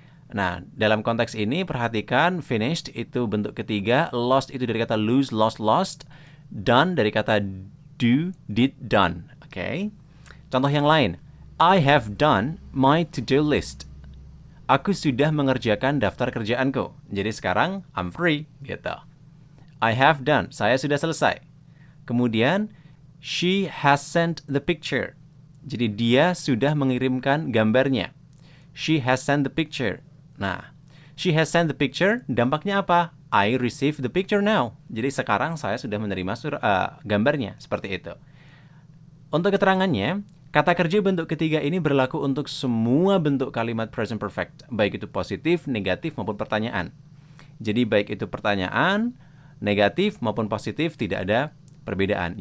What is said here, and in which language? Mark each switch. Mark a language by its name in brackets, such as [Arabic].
[Indonesian] Nah, dalam konteks ini perhatikan finished itu bentuk ketiga, lost itu dari kata lose, lost, done dari kata do, did, done. Oke. Contoh yang lain. [English] I have done my to-do list. [Indonesian] Aku sudah mengerjakan daftar kerjaanku. Jadi sekarang [English] I'm free [Indonesian] gitu. [English] I have done. [Indonesian] Saya sudah selesai. [English] Kemudian she has sent the picture. [Indonesian] Jadi dia sudah mengirimkan gambarnya. [English] She has sent the picture. Nah, she has sent the picture, [Indonesian] dampaknya apa? [English] I receive the picture now. [Indonesian] Jadi sekarang saya sudah menerima gambarnya, seperti itu. Untuk keterangannya, kata kerja bentuk ketiga ini berlaku untuk semua bentuk kalimat present perfect, baik itu positif, negatif, maupun pertanyaan. Jadi baik itu pertanyaan, negatif, maupun positif, tidak ada perbedaan.